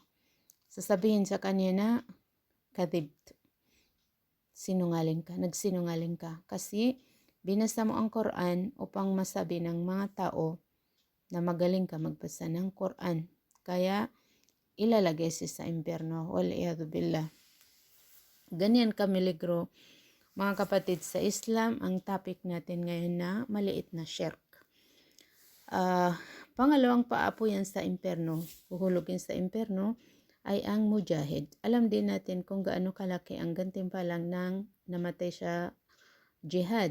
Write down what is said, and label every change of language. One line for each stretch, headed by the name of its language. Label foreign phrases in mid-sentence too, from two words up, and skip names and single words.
Filipino: Sasabihin sa kanya na, "Kadhibt." Nagsinungaling ka. Kasi binasa mo ang Quran upang masabi ng mga tao na magaling ka magbasa ng Quran. Kaya ilalagay siya sa impyerno.
Arabic: والعياذ بالله.
Filipino: Ganyan kamiligro, mga kapatid, sa Islam, ang topic natin ngayon na maliit na shirk. Pangalawang paapuyan sa impyerno, huhulugin sa impyerno, ay ang mujahid. Alam din natin kung gaano kalaki ang gantimpalang nang namatay sa jihad.